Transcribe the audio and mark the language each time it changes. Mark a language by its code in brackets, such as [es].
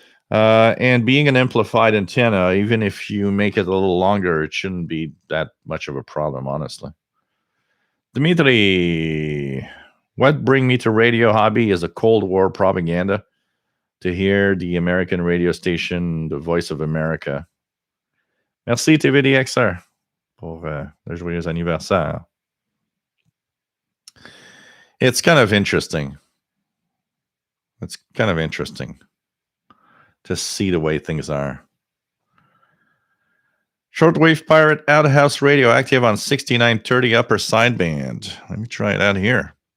[en] And being an amplified antenna, even if you make it a little longer, it shouldn't be that much of a problem, honestly. Dimitri, what bring me to radio hobby is a Cold War propaganda to hear the American radio station, the Voice of America. [fr] Merci TVDXR pour le joyeux anniversaire. [en] It's kind of interesting. It's kind of interesting to see the way things are. Shortwave Pirate Outhouse Radio active on 6930 upper sideband. Let me try it out here.